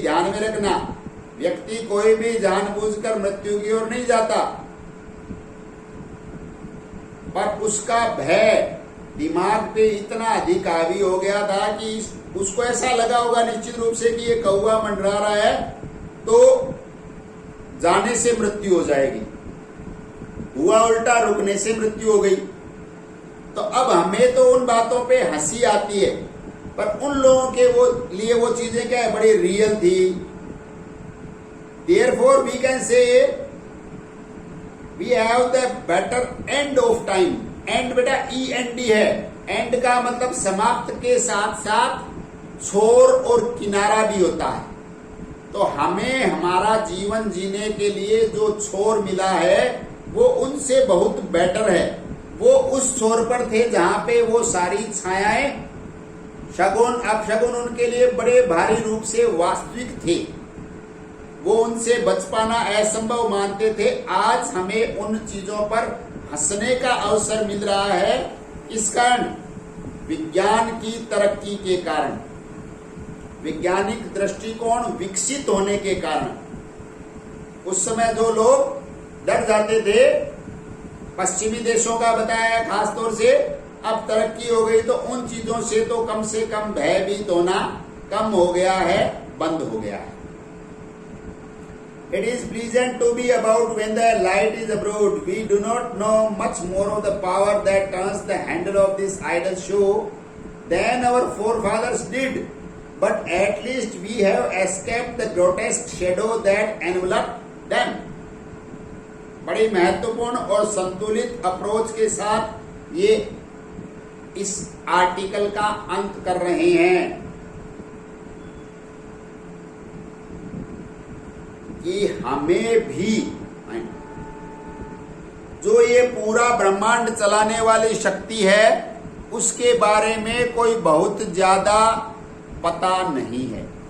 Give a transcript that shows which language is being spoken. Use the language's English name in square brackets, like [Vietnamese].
[Hindi] ध्यान में रखना, व्यक्ति कोई भी जानबूझकर मृत्यु की ओर नहीं जाता, पर उसका भय दिमाग पे इतना अधिक हावी हो गया था कि उसको ऐसा लगा होगा निश्चित रूप से कि ये कौवा मंडरा रहा है तो जाने से मृत्यु हो जाएगी। हुआ उल्टा, रुकने से मृत्यु हो गई। तो अब हमें तो उन बातों पे हंसी आती है, पर उन लोगों के लिए वो चीजें क्या है? बड़ी रियल थी। [English] Therefore we can say we have the better end of time. [Hindi] And बेटा END है। एंड का मतलब समाप्त के साथ साथ छोर और किनारा भी होता है। तो हमें हमारा जीवन जीने के लिए जो छोर मिला है वो उनसे बहुत बेटर है। वो उस छोर पर थे जहां पे वो सारी छायाएं, शगुन, अपशगुन उनके लिए बड़े भारी रूप से वास्तविक थे। वो उनसे बच पाना असंभव मानते थे। आज हमें उन चीजों पर हंसने का अवसर मिल रहा है। इस कारण, विज्ञान की तरक्की के कारण, वैज्ञानिक दृष्टिकोण विकसित होने के कारण। उस समय जो लोग डर जाते थे, पश्चिमी देशों का बताया खास तौर से, अब तरक्की हो गई तो उन चीजों से तो कम से कम भयभीत होना कम हो गया है, बंद हो गया है। [English] It is pleasant to be about when the light is abroad. We do not know much more of the power that turns the handle of this idle show than our forefathers did. But at least we have escaped the grotesque shadow that enveloped them. [Hindi] बड़ी महत्वपूर्ण और संतुलित approach के साथ ये इस article का अंत कर रहे हैं कि हमें भी जो ये पूरा ब्रह्मांड चलाने वाली शक्ति है उसके बारे में कोई बहुत ज्यादा पता नहीं है।